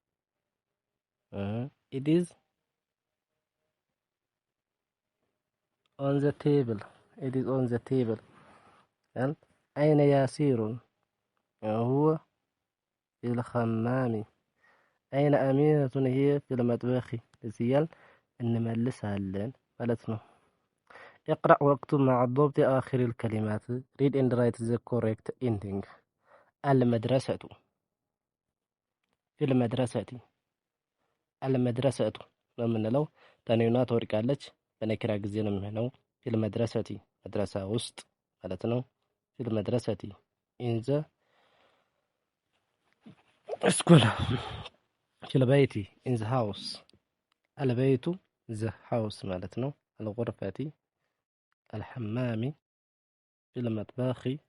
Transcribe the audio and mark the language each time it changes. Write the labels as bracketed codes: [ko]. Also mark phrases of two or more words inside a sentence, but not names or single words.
[en] It is on the table it is on the table። [ar] أين ياسر هو في الحمام أين أمينة هي في المطبخ [am] እዚህ እያልን እንመልሳለን ማለት ነው። [ar] اقرأ واكتب مع ضبط آخر الكلمات. [en] read and write the correct ending. [ar] المدرسة في المدرسة المدرسة [am] ለምንለው ተንዊኗ ትወድቃለች። በነኪራ ጊዜ ነው የሚሆነው። [ar] في المدرسة [am] መድረሳ ውስጥ ማለት ነው። [ar] في المدرسة [en] in the [ar] ስኩል። في البيت [en] in the house [ar] አልበይቱ [en] the house [am] ማለት ነው። [ar] الغرفة الحمام في المطبخ